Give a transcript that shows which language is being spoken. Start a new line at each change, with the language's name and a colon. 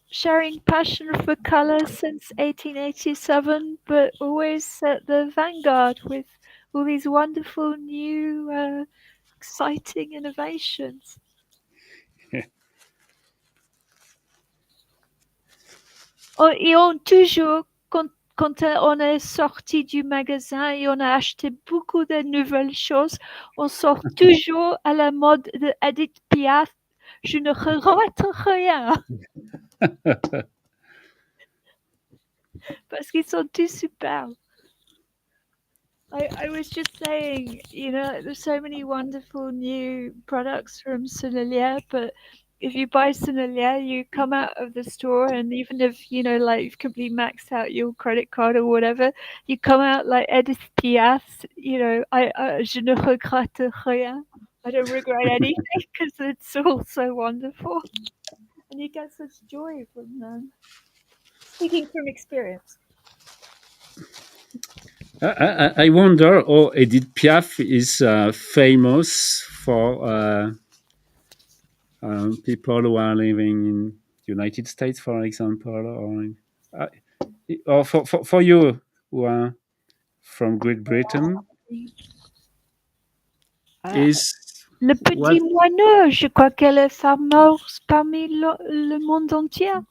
English: Sharing passion for colour since 1887, but always at the vanguard with all these wonderful new, exciting innovations.
French: Et on toujours, quand on est sorti du magasin et on a acheté beaucoup de nouvelles choses, on sort toujours à la mode de Edith Piaf. Je ne regrette rien. Parce qu'ils sont tous superbes.
English: I was just saying, there's so many wonderful new products from Sonalia, but if you buy Sonalia, you come out of the store, and even if, like you've completely maxed out your credit card or whatever, you come out like Edith Piaf,
French: je ne regrette rien.
English: I don't regret anything because it's all so wonderful. And you get such joy from them. Speaking from experience. I wonder how Edith Piaf is famous for people who are living in the United States, for example, or for you who are from Great Britain. Is
French: Le petit moineau, je crois qu'elle est fameuse parmi le monde entier.